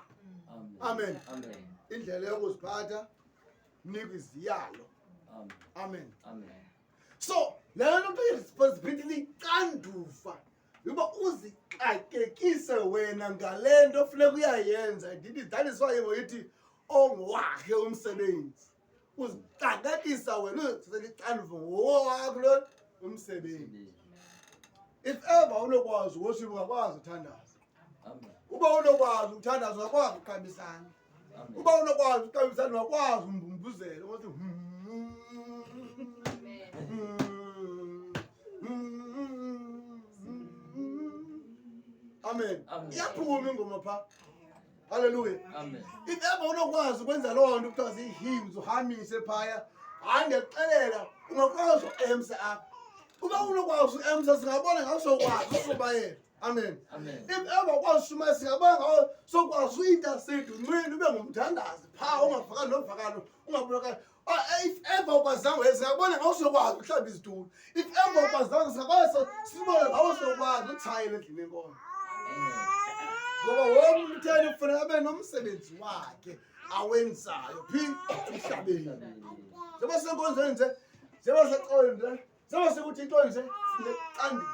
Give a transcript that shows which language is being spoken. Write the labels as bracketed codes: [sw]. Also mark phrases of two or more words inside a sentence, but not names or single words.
[xh] Amen. Amen. Indlela yokuziphatha nika iziyalo. Amen. Amen. So le nto responsibility ixanduva yoba uzixakekise wena ngale nto funeka uyayenza. [en] That is why [xh] ngoyithi ongowakhe umsebenzi. Uzixakekisa wena uzithathela ixanduva ngowakho lo umsebenzi. [en] If ever [xh] unokwazi worship ungakwazi uthandaza. Amen. Uba unokwazi uthandaza ungakwazi uqabisana. Uba unokwazi uqabisana ungakwazi umbumbuzela ukuthi Amen. Iyaphuma ingoma pha. Hallelujah. Amen. [en] If ever [xh] unokwazi ukwenza loo nto kuthiwa zii-hymns uhamise phaya, hayi ndiyakuxelela ungakwazi u-emsa apha. Uba unokwazi u-emsa singabona ngawo sokwazi usobayela. Amen. Amen. [en] If ever [xh] ukwazi ushumayela singabona ngawo sokwazi u-intercede unqine ube ngumthandazi phaa ungavakali novakalo ungabonakali. [en] If ever [xh] ukwazange singabona ngawo sokwazi uhlamba izitulo. [en] If ever [xh] ukwazange singakwazi sibone ngawo sokwazi uthayela endlini enkomo. Ngoba wonke umuntu utheni kufanele abe nomsebenzi wakhe awenzayo phi emhlabeni. Njengoba senkonzweni nje, njengoba secole nje, njengoba sekuthi into nje sinexanduva.